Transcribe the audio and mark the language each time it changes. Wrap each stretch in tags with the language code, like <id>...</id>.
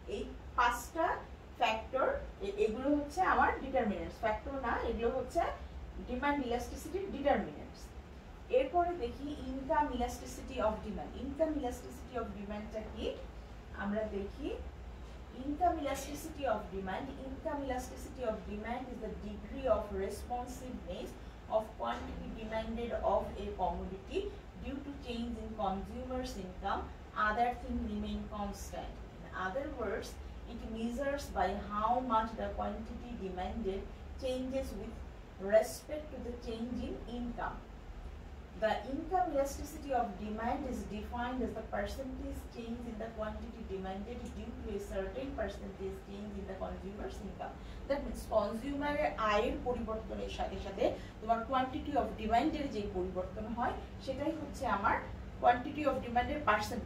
<bn>এই পাঁচটা ফ্যাক্টর, এগুলো হচ্ছে আমার ডিটারমিনেন্টস। ফ্যাক্টর না, এগুলো হচ্ছে ডিমান্ড ইলাস্টিসিটির ডিটারমিনেন্টস। এরপরে দেখি income elasticity of demand. Income elasticity of ডিমান্ডটা কি আমরা দেখি।</bn> <en>Income elasticity of demand. Income elasticity of demand is the degree of responsiveness of quantity demanded of a commodity due to change in consumers' income. Other things remain constant. In other words, it measures by how much the quantity demanded changes with respect to the change in income. The income elasticity of demand is defined as the percentage change in the quantity demanded due to a certain percentage change in the consumer's income. That means consumer</en> <bn>আয়ের পরিবর্তনের সাথে সাথে তোমার quantity of ডিমান্ডের যে পরিবর্তন হয়, সেটাই হচ্ছে আমার কোয়ান্টিটি অফ ডিমান্ডের পার্সেন্ট।</bn>